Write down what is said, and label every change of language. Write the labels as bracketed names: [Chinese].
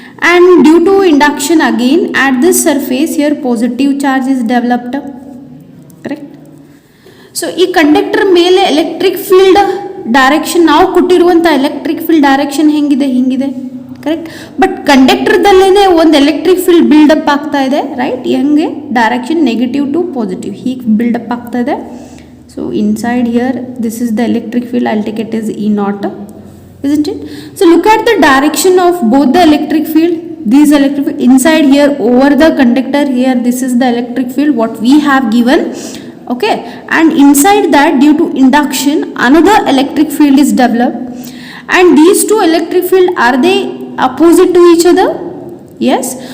[English] And due to induction again at this surface here positive charge is developed, correct. [Kannada] So ಈ conductor ಮೇಲೆ electric field direction, ನಾವು ಕೊಟ್ಟಿರುವಂಥ electric field direction ಹೆಂಗಿದೆ, ಹಿಂಗಿದೆ, correct. But ಕಂಡಕ್ಟರ್ದಲ್ಲೇ ಒಂದು electric field build up ಆಗ್ತಾ ಇದೆ, ರೈಟ್. ಹೆಂಗೆ, ಡೈರೆಕ್ಷನ್ ನೆಗೆಟಿವ್ ಟು ಪಾಸಿಟಿವ್ ಹೀಗೆ ಬಿಲ್ಡಪ್ ಆಗ್ತಾ ಇದೆ. [English] So inside here this is the electric field, I'll take it is E naught, isn't it. So look at the direction of both the electric field, these electric field inside here over the conductor here, this is the electric field what we have given, okay. And inside that due to induction another electric field is developed, and these two electric field, are they opposite to each other? Yes.